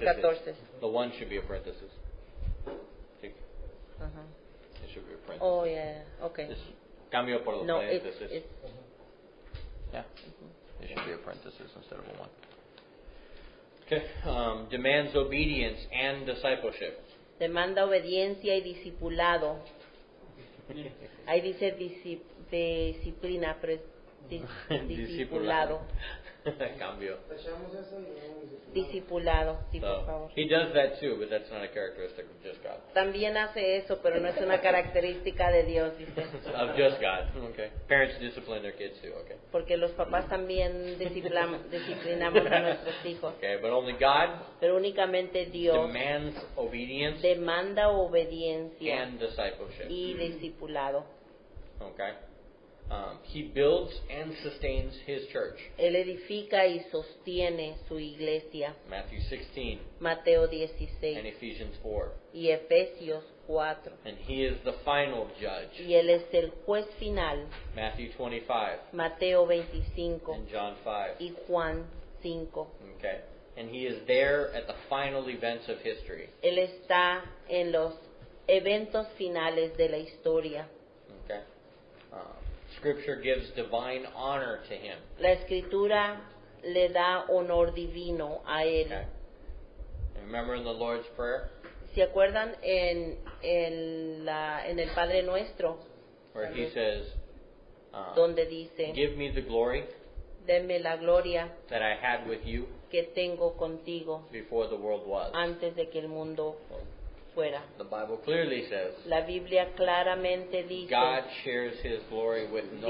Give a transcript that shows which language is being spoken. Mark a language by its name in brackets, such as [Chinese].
[English] paréntesis. The one should be a parenthesis. Sí, Ajá. it should be a parenthesis. Oh yeah. Okay. It's [Spanish] cambio por los No, paréntesis. [English] it's Yeah, it should be a parenthesis instead of a one. Okay, demands obedience and discipleship. [Spanish] demanda obediencia y discipulado. Ahí dice disciplina, pero es discipulado. Cambio. Tachamos eso y no Discipulado, sí, por [English] So, [Spanish] favor. [English] he does that too, but that's not a characteristic of just God. [Spanish] También hace eso, pero no es una característica de Dios, dice. [English] Of just God. Okay. Parents discipline their kids too. Okay. [Spanish] Porque los papás también disciplinamos a nuestros hijos. [English] Okay, but only God [Spanish] Pero únicamente Dios [English] demands obedience [Spanish] demanda obediencia [English] and discipleship. [Spanish] y discipulado. [English] Okay. He builds and sustains His church. [Spanish] Él edifica y sostiene su iglesia. [English] Matthew 16 [Spanish] Mateo [English] and [Spanish] 16 [English] Ephesians 4. [Spanish] y Efesios 4. [English] And He is the final judge. [Spanish] Y Él es el juez final. [English] Matthew 25 [Spanish] Mateo 25 [English] and John 5. [Spanish] y Juan 5. [English] Okay. And He is there at the final events of history. [Spanish] Él está en los eventos finales de la historia. [English] Okay. Scripture gives divine honor to Him. [Spanish] La escritura le da honor divino a Él. [English] Okay. And remember in the Lord's Prayer [Spanish] ¿Se acuerdan en el Padre Nuestro? [English] where He says, [Spanish] Donde dice, [English] give me the glory [Spanish] denme la gloria [English] that I had with you [Spanish] que tengo contigo [English] before the world was. [Spanish] antes de que el mundo fuera. [English] The Bible clearly says [Spanish] La Biblia claramente dice, [English] God shares His glory with no